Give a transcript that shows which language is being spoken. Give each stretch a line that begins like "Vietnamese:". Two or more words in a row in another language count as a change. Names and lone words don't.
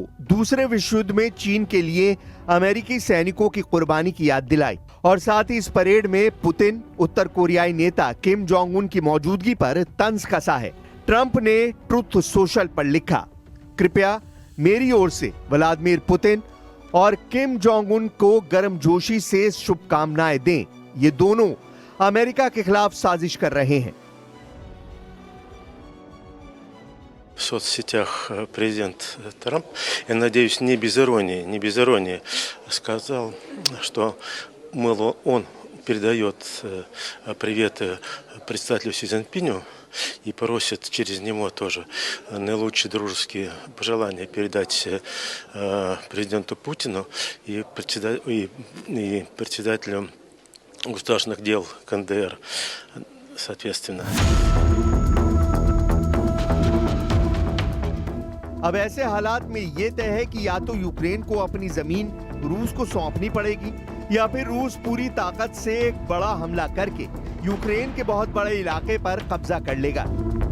Hindi: दूसरे विश्व युद्ध में चीन के लिए अमेरिकी सैनिकों की कुर्बानी की याद दिलाई और साथ ही इस परेड में पुतिन, उत्तर कोरियाई नेता किम जोंग उन की मौजूदगी पर तंज कसा है। ट्रंप ने ट्रुथ सोशल पर लिखा, कृपया मेरी ओर से व्लादिमीर पुतिन और किम जोंग उन को गर्मजोशी से शुभकामनाएं दें। ये दोनों अमेरिका के खिलाफ साजिश कर रहे हैं।
Russian: В соцсетях президент Трамп, я надеюсь, не без иронии, сказал, что, мол, он передает приветы председателю Си Цзиньпиню и просит через него тоже наилучшие дружеские пожелания передать президенту Путину и председателю государственных дел КНДР, соответственно.
Hindi: अब ऐसे हालात में ये तय है कि या तो यूक्रेन को अपनी जमीन रूस को सौंपनी पड़ेगी या फिर रूस पूरी ताकत से एक बड़ा हमला करके यूक्रेन के बहुत बड़े इलाके पर कब्जा कर लेगा।